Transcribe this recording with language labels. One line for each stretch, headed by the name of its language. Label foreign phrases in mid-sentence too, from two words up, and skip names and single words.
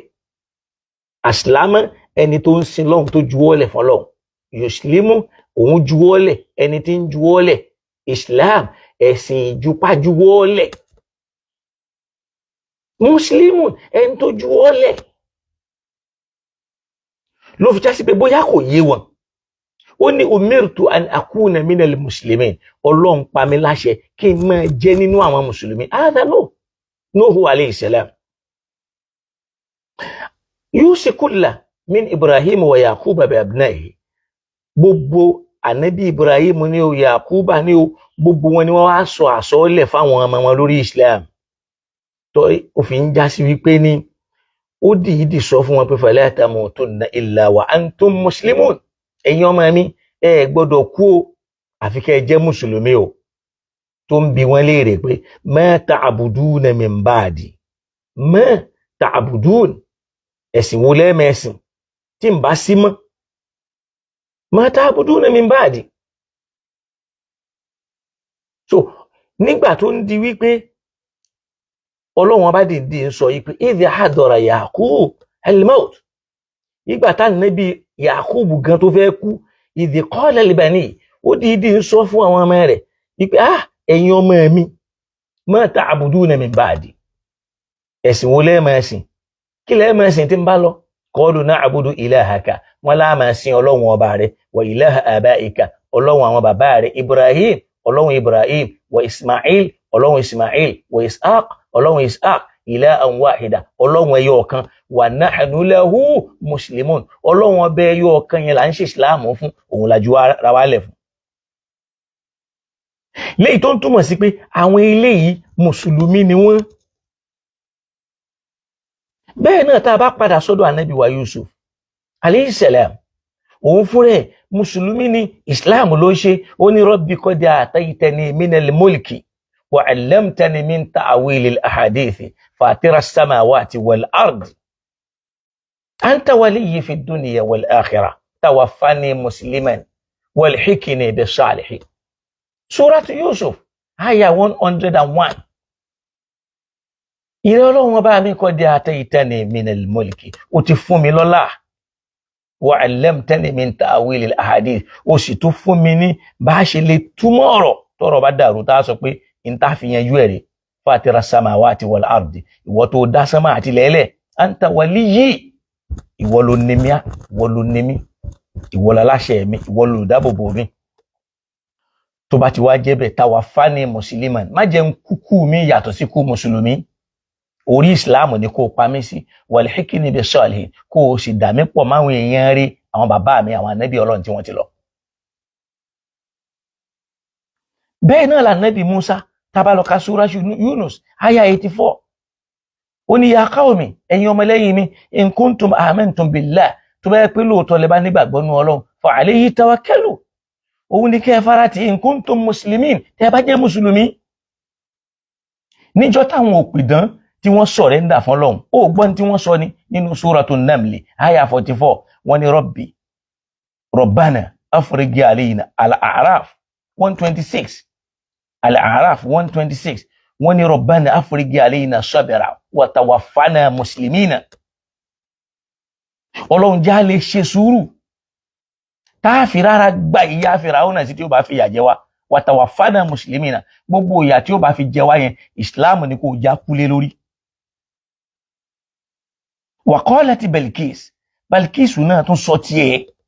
Yoruba: Aslama ẹni tó ń sin lọ́hùn tó juwọ́lẹ̀ fọlọ́hùn, yuslimu òun juwọ́lẹ̀, ẹni tí ń juwọ́lẹ̀. Islam ẹ̀sìn ìjupájuwọ́lẹ̀. Muslimu ẹni tó juwọ́lẹ̀. Ló fi jásí pé bóyá kò yé wọn, ó ní
Arabic: أمرت أن أكون من المسلمين,
Yoruba: Ọlọ́run pa mí láṣẹ kí n máa jẹ́ nínú àwọn mùsùlùmí.
Arabic: نوح عليه السلام يوصيك الله من إبراهيم ويعقوب بأبنائه.
Yoruba: Gbogbo ànábì Ibrahim ní o, Yaquba ní o, gbogbo wọn ni wọ́n wá sọ àsọọ́lẹ̀ fáwọn ọmọ wọn lórí Islam. Tó òfin já sí wípé ní ó dìídì sọ fún wọn pé
Arabic: فلا تموتن إلا وأنتم مسلمون.
Yoruba: Ẹ̀yin ọmọ mi, ẹ gbọ́dọ̀ kú o àfi kẹ́ jẹ́ mùsùlùmí o. Tó ń bi wọ́n léèrè pé
Arabic: ما تعبدون من بعدي ما تعبدون,
Yoruba: ẹ̀sìn wo lẹ́mẹ̀ẹ́sìn tí ń bá sí mọ́.
Arabic: ما تعبدون من بعدي.
Yoruba: So nígbà tó ń di wípé Ọlọ́run bá dìde ń sọ yìí pé
Arabic: إذ حضر يعقوب الموت,
Yoruba: ìgbà tá Nábì Yaqub gan tó fẹ́ kú,
Arabic: إذ قال لبني,
Yoruba: ó dìde ń sọ fún àwọn ọmọ rẹ̀ wípé ẹ̀yin ọmọ mi,
Arabic: ما تعبدون من بعدي,
Yoruba: ẹ̀sìn wo lẹ́mẹ̀ẹ́sìn, kí lẹ́mẹ̀ẹ́sìn tí ń bá lọ.
Arabic: قالوا نعبد إلهك,
Yoruba: wọn láàmà sin Ọlọ́run ọba rẹ̀,
Arabic: وإله آبائك,
Yoruba: Ọlọ́run àwọn bàbá rẹ̀, Ibrahim, Ọlọ́run Ibrahim, wa Ismail, Ọlọ́run Ismail, wa Ishaq, Ọlọ́run Ishaq,
Arabic: إلهاً واحداً,
Yoruba: Ọlọ́run ẹyọ ọ̀kan,
Arabic: ونحن له مسلمون,
Yoruba: Ọlọ́run ọba ẹyọ ọ̀kan yẹn là ń ṣe ìsìláàmù fún, òun làjú ra wálẹ̀ fún. Léyìí tó ń túmọ̀ sí pé àwọn eléyìí mùsùlùmí ni wọ́n. Bẹ́ẹ̀ náà tá a bá padà sọ́dọ̀ ànábì wa Yusuf
Arabic: عليه السلام,
Yoruba: òun fúnrẹ̀ mùsùlùmí ni, Islam ló ṣe.
Arabic: Ó ní رب قد آتيتني من الملك وعلمتني من تأويل الأحاديث فاطر السماوات والأرض أنت وليي في الدنيا والآخرة توفني مسلما وألحقني بالصالحين.
Yoruba: Suratu Yusuf aya 101. Ìrẹ́ Ọlọ́run ọba mi
Arabic: قد آتيتني من الملك,
Yoruba: ó ti fún mi lọ́lá,
Arabic: وعلمتني من تأويل الأحاديث,
Yoruba: ó sì tún fún mi ní bá ṣe lè túmọ̀ ọ̀rọ̀ tọ́rọ̀ bá dàrú tá sọ pé in ta fi yanjú ẹ̀rẹ̀.
Arabic: فاطر السماوات والأرض,
Yoruba: ìwọ tó dá sánmà àti lẹ́lẹ̀,
Arabic: أنت وليي,
Yoruba: ìwọ ló ní mi, ìwọ ló ní mi, ìwọ láláṣẹ mi, ìwọ ló dáàbòbò mi. Tó bá ti wá jẹ́ bẹ́ẹ̀,
Arabic: توفني مسلما,
Yoruba: má jẹ́ ń kúkú mi yàtọ̀ sí kú mùsùlùmí, orí Islam ni kó pa mí sí,
Arabic: وألحقني بالصالحين,
Yoruba: kó sì dà mí pọ̀ máwọn èèyàn rí, àwọn bàbá mi, àwọn ànábì Ọlọ́run tí wọ́n ti lọ. Bẹ́ẹ̀ náà la Nábì Musa, tabaloka sura Yunus aya 84.
Arabic: Ó ní يا قوم,
Yoruba: ẹ̀yin ọmọ lẹ́yìn mi,
Arabic: إن كنتم آمنتم بالله,
Yoruba: tó bá yẹ pé lóòótọ́ lẹ bá nígbàgbọ́ nínú Ọlọ́run,
Arabic: فعليه توكلوا,
Yoruba: òun ní kẹ́ farati,
Arabic: إن كنتم مسلمين,
Yoruba: tẹ́ bá jẹ́ mùsùlùmí. Níjọ́ táwọn òpìdán tí wọ́n sọ̀rẹ́ndà fún Ọlọ́run, ó gbọ́n tí wọ́n sọ ní nínú Suratun Naml aya 44, wọ́n ní
Arabic: ربنا أفرغ علينا
Yoruba: al-A'raf 126, al-A'raf 126, wọ́n ní
Arabic: ربنا أفرغ علينا صبرا وتوفنا مسلمين.
Yoruba: Ọlọ́run já lè ṣe sùúrù tá fi rárá gba ìyà Fíráúnà sí tí ó bá fi yà jẹ wá,
Arabic: وتوفنا مسلمين,
Yoruba: gbogbo ìyà tí ó bá fi jẹ wá yẹn Islam ni kò já kúlé lórí.
Arabic: وقالت
Yoruba: Balkis náà tún sọ tiẹ̀.